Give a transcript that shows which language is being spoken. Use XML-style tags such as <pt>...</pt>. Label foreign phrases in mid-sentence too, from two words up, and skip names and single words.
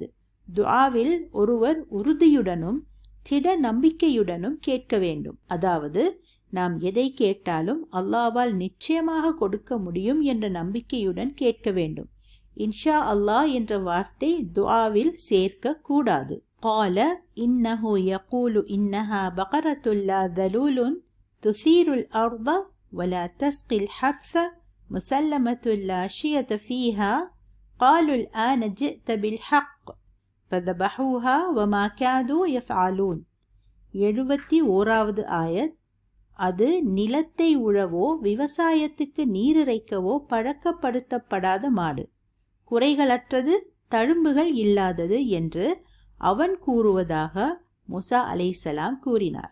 <ta>துஆவில் ஒருவர் உறுதியுடனும் திட நம்பிக்கையுடனும் கேட்க வேண்டும். அதாவது நாம் எதை கேட்டாலும் அல்லாஹ்வால் நிச்சயமாக கொடுக்க முடியும் என்ற நம்பிக்கையுடன் கேட்க வேண்டும்.</ta> <ar>إن شاء الله</ar> <ta>என்ற வார்த்தை துஆவில் சேர்க்க கூடாது.</ta> <ar>قال إنه يقول إنها بقرة لا ذلول تثير الأرض ولا تسقي الحرث مسلمة لا شية فيها قالوا الآن جئت بالحق فذبحوها وما كادوا يفعلون.</ar> <ta>71வது ஆயத். அது நிலத்தை உழவோ விவசாயத்துக்கு நீரிறைக்கவோ பழக்கப்படுத்தப்படாத மாடு, குறைகளற்றது, தழும்புகள் இல்லாதது என்று அவன் கூறுவதாக மூசா அலைஹிஸ்ஸலாம் கூறினார்.</ta>